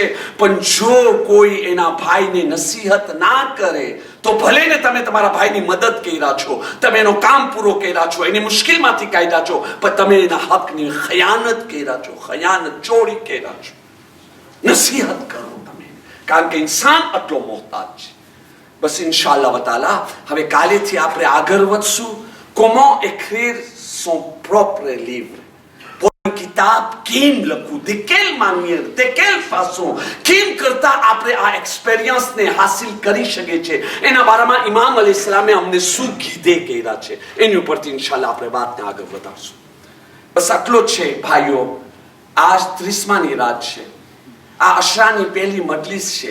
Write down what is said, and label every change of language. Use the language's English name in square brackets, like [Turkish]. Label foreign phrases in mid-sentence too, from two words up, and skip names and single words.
[Gujarati] પણ જો કોઈ એના ભાઈને નસીહત ના કરે તો ભલે ને તમે તમારા ભાઈની મદદ કર્યા છો, તમે એનો કામ પૂરો કર્યા છો, એની મુશ્કેલમાંથી કાઢ્યા છો, પણ તમે એના હકની ખયાનત કર્યા છો, ખયાનત ચોરી કર્યા છો. નસીહત કરો તમે, કારણ કે ઇન્સાન આટલો મોહતાજ છે. બસ [Arabic] إن شاء الله تعالى [Gujarati] હવે કાલેથી આપણે આગળ વધશું. [French] comment écrire son propre livre. [Gujarati] કિતાબ કેમ લખવું, [French] de quelle manière, de quelle façon, [Gujarati] કેમ કરતા આપણે આ એક્સપિરિયન્સને હાસિલ કરી શકીએ છીએ, એના બારામાં ઇમામ અલૈહિસ્સલામે અમને શું કીધે કર્યા છે, એની ઉપરથી ઇન્શાઅલ્લાહ આપણે વાતને આગળ વધારશું. બસ આટલો જ છે ભાઈઓ. આજ 30માની રાત છે. આ અશરાની પહેલી મજલિસ છે.